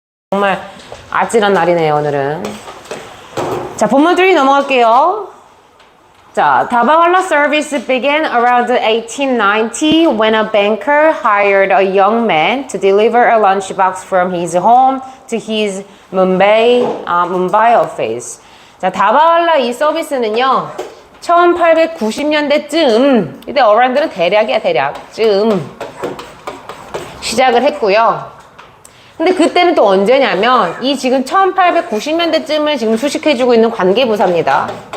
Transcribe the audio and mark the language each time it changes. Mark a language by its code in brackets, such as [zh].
[ko] 정말 아찔한 날이네요, 오늘은. 자, 본문 3 넘어갈게요. [en] 자, Dabawala service began around 1890 when a banker hired a young man to deliver a lunchbox from his home to his Mumbai office. [ko] 자, 다바왈라 이 서비스는요, 1890년대쯤, 이때 어란들은 대략이야, 대략쯤 시작을 했고요. 근데 그때는 또 언제냐면 이 지금 1890년대쯤을 지금 수식해주고 있는 관계부사입니다.